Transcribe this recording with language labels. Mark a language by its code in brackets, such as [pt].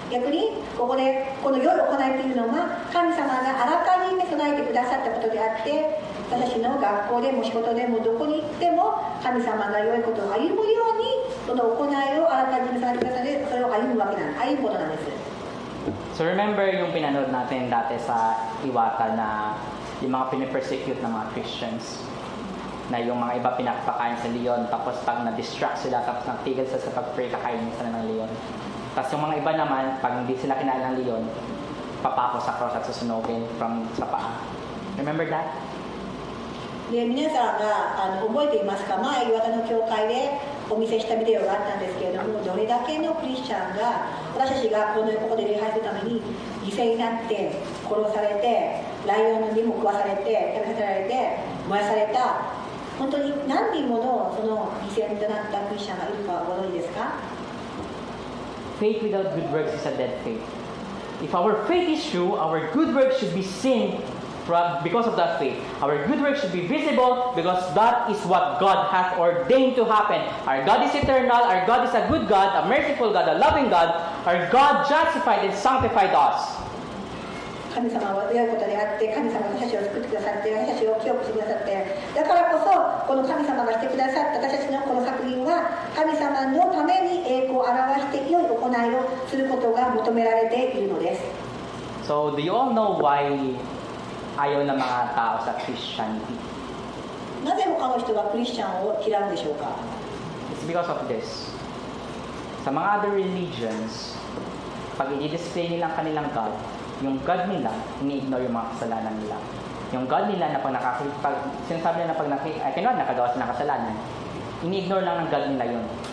[ja] 逆にここでこの良い行いというのは神様があらかじめ備えてくださったことであって、私の学校でも仕事でもどこに行っても神様が良いことを歩むようにその行いをあらかじめ備えてくださってそれを歩むわけなんです。歩むことなんです。 [en] So remember [tl] yung pinanood natin dati sa Iwata na yung mga pinipersecute ng mga Christians, na yung mga iba pinapakain sa leon, tapos pag na-distract sila, tapos nagtigil sila sa pag-pray, kakainin sila ng leon. Tapos yung mga iba naman, pag hindi sila kinain ng leon, papako sa cross at susunugin from sa paa. [en] Remember that? [ja] で皆さんが覚えていますか？前岩田の教会でお見せしたビデオがあったんですけれども、どれだけのクリスチャンが私たちがここで礼拝するために犠牲になって殺されて、ライオンにも食わされて食べさせられて燃やされた、本当に何人ものその犠牲となったクリスチャンがいるかご存知ですか？ [en] Faith without good works is a dead faith. If our faith is true, our good works should be seen because of that faith. Our good works should be visible because that is what God has ordained to happen. Our God is eternal, our God is a good God, a merciful God, a loving God. Our God justified and sanctified us. [ja] 神様は良いことであって、神様が私たちを救ってくださって、私たちを清くしてくださって、だからこそこの神様がしてくださった私たちのこの作品は神様のために栄光を表して良い行いをすることが求められているのです。 [en] So, do you all know why [tl] ayaw ng mga tao sa [en] Christianity? [ja] なぜ他の人はクリスチャンを嫌うんでしょうか？ [en] It's because of this. [tl] Sa mga other religions, pag i-display nila ang kanilang God, yung God nila, ini-ignore yung mga kasalanan nila. Yung God nila na pag sinasabi nila na pag nakagawa sila ng kasalanan, ini-ignore lang ng God nila yun.